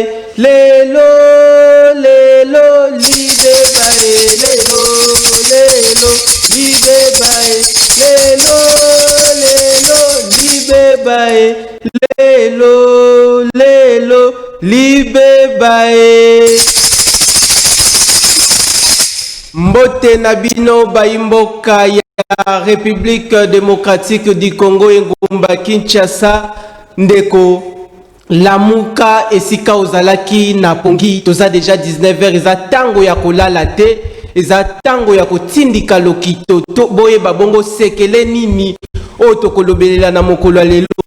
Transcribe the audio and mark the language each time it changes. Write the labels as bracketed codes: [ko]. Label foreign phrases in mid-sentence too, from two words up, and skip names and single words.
[ln] Lelo, lelo, libe bae. Lelo, lelo, libe bae. Lelo, lelo, libe bae. Lelo, lelo, libe bae. Mbote Nabino Baimboka ya République démocratique du Congo Ngumba Kinshasa ndeko lamuka esika ozalaki na pongi toza déjà 19h eza tango ya kolala te eza tango ya kotindika lokito to boye babongo sekele nini o tokolobelela na mokolo lelo